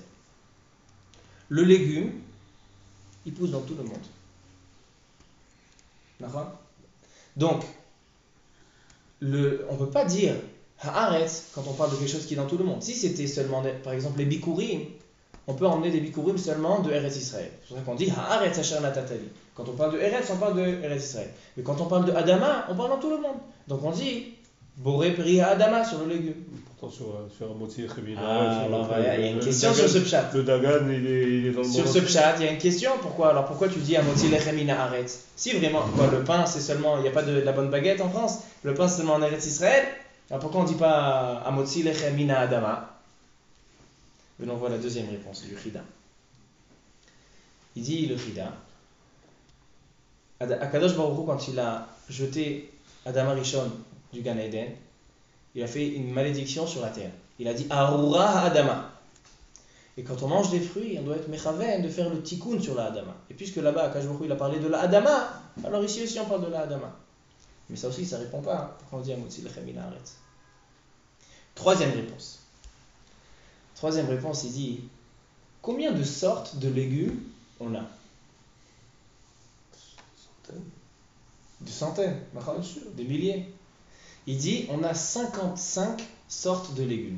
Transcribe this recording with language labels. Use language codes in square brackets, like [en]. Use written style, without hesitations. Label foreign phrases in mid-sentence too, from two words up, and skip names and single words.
[fr] Le légume, il pousse dans tout le monde. D'accord? Donc, on ne peut pas dire Haaretz quand on parle de quelque chose qui est dans tout le monde. Si c'était seulement, par exemple, les bikurim, on peut emmener des bikurim seulement de Eretz Israël. C'est pour ça qu'on dit [he] הארץ אשר נתת לי. [fr] Quand on parle de Eretz, on parle de Eretz Israël. Mais quand on parle de Adama, on parle dans tout le monde. Donc on dit [he] בורא פרי אדמה [fr] sur le légume. Pourtant, sur un motif, il y a une question sur ce pshat. Le Dagan, il est dans le monde. Sur ce pshat, il y a une question. Pourquoi tu dis [he] המוציא לחם מן הארץ? [fr] Si vraiment, le pain, c'est seulement, il n'y a pas de la bonne baguette en France. Le pain, c'est seulement en Eretz Israël. Alors pourquoi on ne dit pas [he] המוציא לחם מן אדמה? [fr] Venons voir la deuxième réponse du Chida. Il dit le Chida, [he] הקדוש ברוך הוא, [fr] quand il a jeté [he] אדם הראשון [fr] du Gan Eden, il a fait une malédiction sur la terre. Il a dit [he] ארורה אדמה. [fr] Et quand on mange des fruits, on doit être mechaven de faire le tikkun sur la Adama. Et puisque là-bas, [he] הקדוש ברוך הוא, [fr] il a parlé de la Adama, alors ici aussi on parle de la Adama. Mais ça aussi, ça ne répond pas. Pourquoi on dit [he] המוציא לחם מן הארץ? [fr] Troisième réponse, il dit combien de sortes de légumes on a? Des centaines, des milliers. Il dit on a 55 sortes de légumes.